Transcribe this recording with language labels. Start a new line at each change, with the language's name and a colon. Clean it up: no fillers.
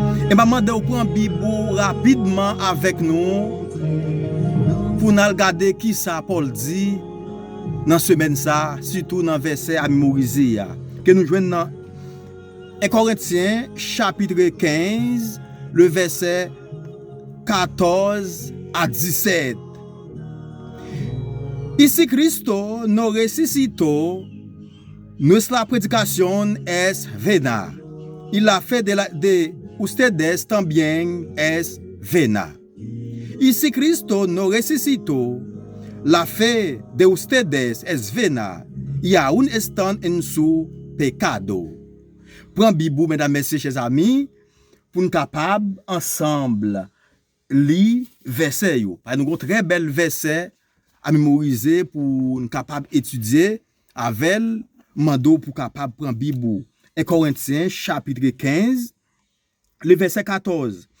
French: Et maman, de prendre Bible rapidement avec nous pour nous regarder qui ça Paul dit dans semaine ça, surtout dans verset à mémoriser que nous joignons dans 1 Corinthiens chapitre 15, le verset 14 à 17.
Spanish: Y si Cristo no resucitó, nuestra predicación es vana. Y la fe de ustedes también es vana. Y si Cristo no resucitó, la fe de ustedes es vana y aún están en su pecado.
French: Prends Bible, mesdames, messieurs, chers amis, pour nous capables ensemble lire verset yo. Nous avons très bel verset à mémoriser pour nous capables étudier avec mando pour capable prendre Bible. 1 Corinthiens chapitre 15 le verset 14.